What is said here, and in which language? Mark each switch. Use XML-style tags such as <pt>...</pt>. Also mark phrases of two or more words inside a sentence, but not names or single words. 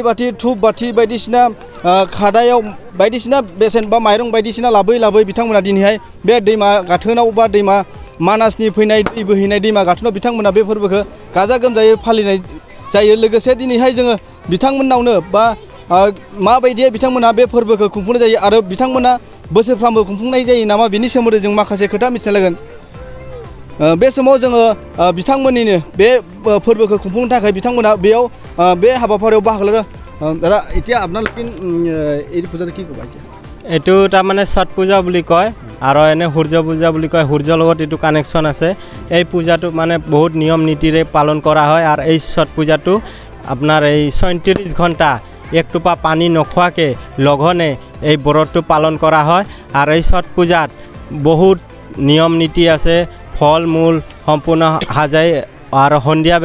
<brx>बाथि धुप बाथि बायदिसिना खादायाव बायदिसिना बेसेन बा माइरं बायदिसिना लाबोयै बिथांमोना दिनैहाय बे दैमा गाथोनाव बा दैमा मानासनि फैनाय दै बोहैनाय दैमा गाथोनाव बिथांमोना बे फोरबोखौ गाजा गोमजायै फालिनाय जायो लोगोसे दिनैहाय जोङो बिथांमोननावनो बा माबायदियै बिथांमोना बे फोरबोखौ खुंफुंनाय जायो आरो बिथांमोना बोसोरफ्रामबो खुंफुंनाय जायो नामा बिनि सोमोन्दै जों माखासे खोथा मिथिनो लागोन बे समाव जोङो बिथांमोननिनो बे फोरबोखौ खुंफुंनो थाखाय बिथांमोना बेयाव बे हाबाफारियाव बाहागो लादों</brx> <as>দাদা এতিয়া আপোনালোকে এই পূজাটো কি ক'বা এতিয়া এইটো তাৰমানে ছট পূজা বুলি কয় আৰু এনে সূৰ্য পূজা বুলি কয় সূৰ্যৰ লগত এইটো কানেকশ্যন আছে এই পূজাটো মানে বহুত নিয়ম নীতিৰে পালন কৰা হয় আৰু এই ছট পূজাটো আপোনাৰ এই ৩৬ ঘণ্টা এক টোপা পানী নোখোৱাকৈ লঘনে এই ব্ৰতটো পালন কৰা হয় আৰু এই ছট পূজাত বহুত নিয়ম নীতি আছে ফল মূল সম্পূৰ্ণ সাজাই আৰু সন্ধিয়া</as>